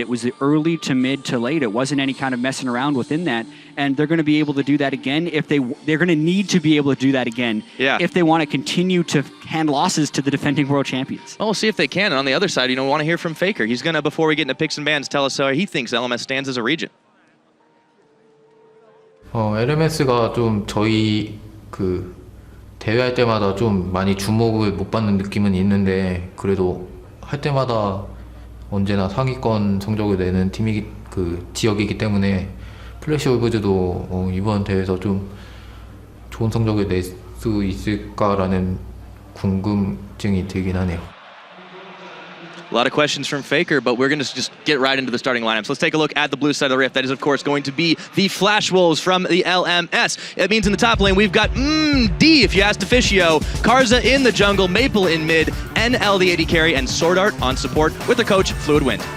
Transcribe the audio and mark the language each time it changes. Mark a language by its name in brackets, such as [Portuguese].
[English] It was the early to mid to late. It wasn't any kind of messing around within that. And they're going to be able to do that again if they're going to need to be able to do that again if they want to continue to hand losses to the defending world champions. Well, we'll see if they can. And on the other side, we want to hear from Faker. He's going to, before we get into picks and bans, tell us how he thinks LMS stands as a region. [Korean] LMS가 좀 저희 그 대회할 때마다 좀 많이 주목을 못 받는 느낌은 있는데 그래도 할 때마다 언제나 상위권 성적을 내는 팀이 그 지역이기 때문에 플래시 올브즈도 이번 대회에서 좀 좋은 성적을 낼 수 있을까라는 궁금증이 들긴 하네요. [English] A lot of questions from Faker, but we're going to just get right into the starting lineups. Let's take a look at the blue side of the Rift. That is, of course, going to be the Flash Wolves from the LMS. It means in the top lane, we've got D, if you asked Officio, Karza in the jungle, Maple in mid, NL the AD carry, and Sword Art on support with their coach, Fluid Wind.